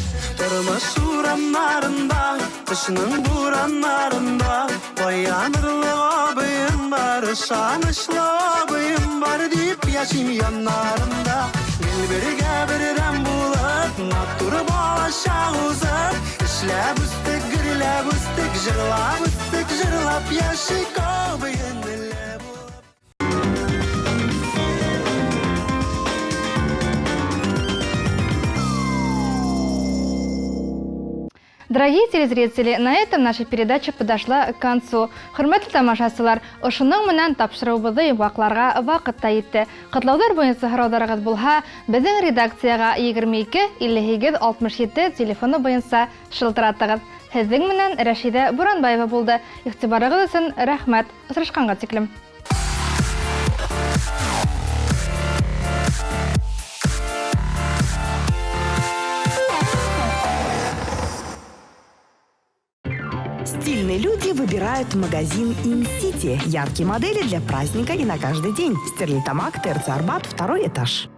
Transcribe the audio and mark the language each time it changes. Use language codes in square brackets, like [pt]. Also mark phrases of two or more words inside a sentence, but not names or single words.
[tt] Тормыш ураннарында, кышның бураннарында, оянырлык абыем бар, ышанычлы абыем бар дип яшим яннарында. Гел бергә бердәм булып, матур балачак узып, эшләп үстек, гөрләп үстек, җырлап яшик абыенле булып. [ru] Дорогие телезрители, на этом наша передача подошла к концу. [ba] Хөрмәтле тамашачылар, ошының менән тапшырыбызды йомгакларга вакыт та итте. Кытлаулар буенча һораударыгыз булһа, безнең редакциягә 22 58 67 телефоны буенча шылтыратыгыз. Һезнең менән Рәшидә Буранбаева булды. Игътибарыгыз өчен рәхмәт. Очрашканга тиклем. [ru] Стильные люди выбирают магазин InCity. Яркие модели для праздника и на каждый день. Стерлитамак, ТРЦ Арбат, 2 этаж.